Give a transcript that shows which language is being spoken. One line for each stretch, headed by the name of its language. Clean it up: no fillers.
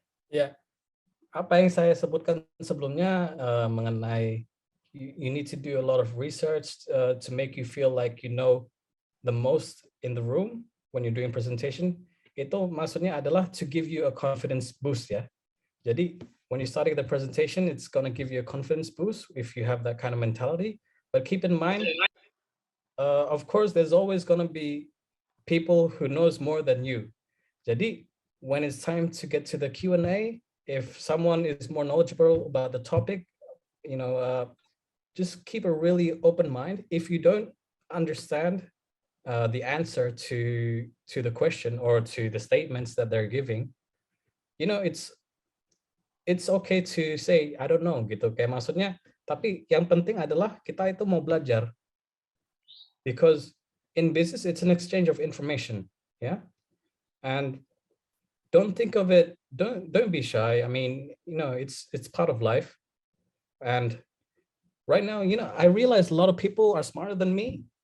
Indonesian: Ya, apa yang saya sebutkan sebelumnya mengenai
English: you need to do a lot of research to make you feel like you know the most in the room when you're doing presentation.
Indonesian: Itu maksudnya adalah
English: to give you a confidence boost ya. Jadi when you're starting the presentation, it's going to give you a confidence boost if you have that kind of mentality. But keep in mind, of course, there's always going to be people who knows more than you. Jadi when it's time to get to the Q&A, if someone is more knowledgeable about the topic, you know, just keep a really open mind. If you don't understand the answer to the question or to the statements that they're giving, you know, it's okay to say I don't know gitu.
Indonesian: Kayak maksudnya, tapi yang penting adalah kita itu mau belajar.
English: Because in business it's an exchange of information, yeah? And don't think of it, don't be shy. I mean, you know, it's part of life. And right now, you know, I realize a lot of people are smarter than me.